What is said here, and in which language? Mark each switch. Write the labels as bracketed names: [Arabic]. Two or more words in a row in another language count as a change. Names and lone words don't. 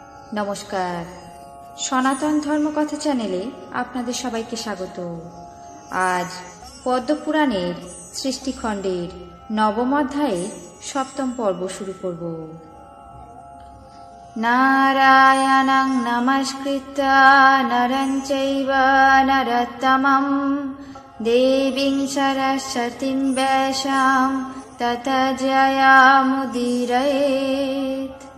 [Bangla] নমস্কার, সনাতন ধর্মকথা চ্যানেলে আপনাদের সবাইকে স্বাগত। আজ পদ্মপুরাণের সৃষ্টিখণ্ডের নবম অধ্যায়ের সপ্তম পর্ব শুরু করব। [Sanskrit] নারায়ণং নমস্কৃত্য নরং চৈব নরোত্তমং দেবীং সরস্বতীং ব্যাসাং ততো জয়মুদীরয়েৎ।